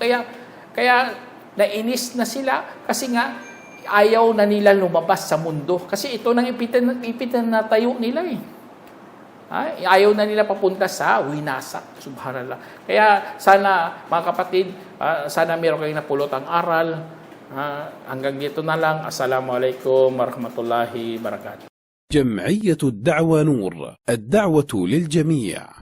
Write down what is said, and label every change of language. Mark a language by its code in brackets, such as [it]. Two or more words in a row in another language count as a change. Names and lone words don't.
[tl] Kaya nainis na sila kasi nga ayaw na nila lumabas sa mundo. Kasi ito nang ipinatayo nila eh. Ayaw na nila papunta sa winasak. Subhanallah. Kaya sana mga kapatid, sana meron kayong napulot ang aral. Hanggang dito na lang. [ar] السلام عليكم ورحمة الله وبركاته. جمعية الدعوة نور، الدعوة للجميع.